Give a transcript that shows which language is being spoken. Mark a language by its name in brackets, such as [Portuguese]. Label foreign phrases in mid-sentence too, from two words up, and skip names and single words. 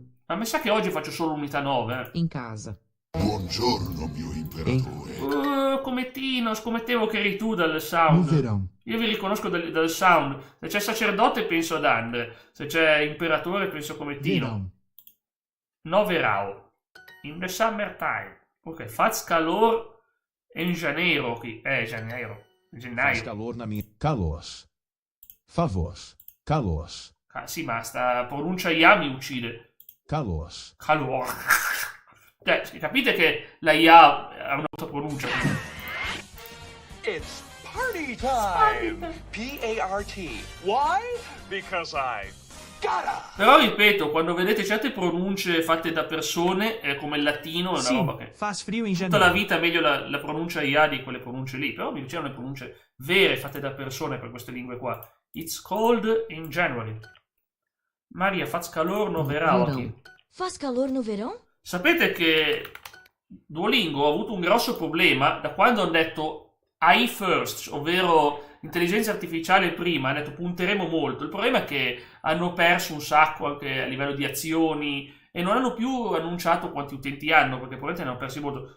[Italian] Ma mi sa che oggi faccio solo unità 9, In casa. Buongiorno, mio imperatore. Comettino, scommettevo che eri tu dal No sound. [Portuguese] verão. [Italian] Io vi riconosco dal sound. Se c'è sacerdote penso ad Andre. Se c'è imperatore penso a Comettino. [Portuguese] Verão. Noverao. [English] In the summertime. [Portuguese] Ok, faz calor in janeiro qui. Janeiro. Faz [Italian] Gennaio. [Portuguese] calor na minha. Calos. Favos. Calos. [Italian] Sì, ma sta pronuncia IA mi uccide. [Portuguese] Calos. Calor. [Italian] Cioè, capite che la IA ha un'altra pronuncia. [English] It's party time! P-A-R-T. Why? Because I gotta! [Italian] Però ripeto, quando vedete certe pronunce fatte da persone, come il latino, è una roba che [Portuguese] faz frio in [Italian] tutta la [Portuguese] janeiro. [Italian] vita è meglio la pronuncia IA di quelle pronunce lì. Però mi piacevano le pronunce vere fatte da persone per queste lingue qua. [English] It's cold in January. [Portuguese] Maria, faz calor no verão aqui. Faz calor no verão? [Italian] Sapete che Duolingo ha avuto un grosso problema da quando hanno detto [English] AI first, [Italian] ovvero intelligenza artificiale prima, hanno detto punteremo molto. Il problema è che hanno perso un sacco anche a livello di azioni e non hanno più annunciato quanti utenti hanno, perché probabilmente ne hanno persi molto.